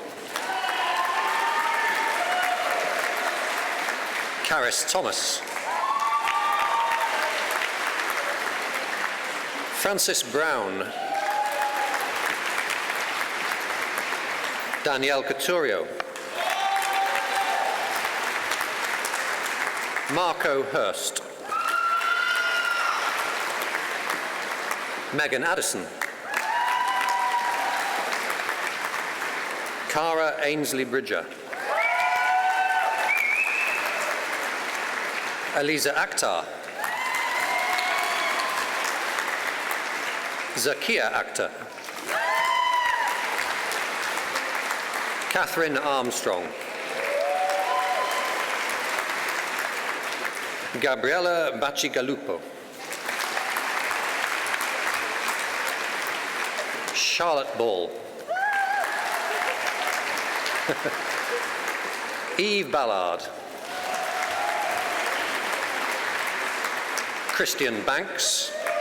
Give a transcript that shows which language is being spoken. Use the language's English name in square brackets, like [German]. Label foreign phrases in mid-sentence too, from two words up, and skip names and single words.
[English] Caris Thomas. Francis Brown. Danielle Couturier. Marco Hurst. Megan Addison. Cara Ainsley Bridger. Eliza Akhtar. Zakia Akhtar. Catherine Armstrong. Gabriella Bacigalupo. Charlotte Ball. Eve Ballard. Christian Banks.